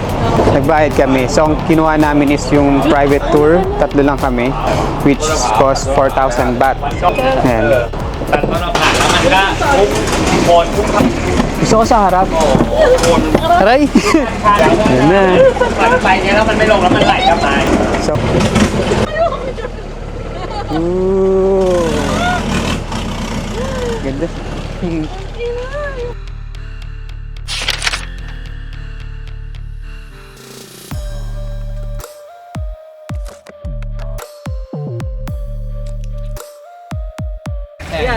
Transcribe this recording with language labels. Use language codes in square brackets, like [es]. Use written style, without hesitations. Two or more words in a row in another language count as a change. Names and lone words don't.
[tl] Nagbayad kami. So ang kinuha namin is yung private tour. Tatlo lang kami, [en] which cost 4,000 baht. [tl] Ayan. Gusto ko sa harap. Aray! Yan na. [th] ไปเนี่ยแล้วมันไม่ลงแล้วมันไหลกลับมา So, ooh. [tl] Ganda. Ayan.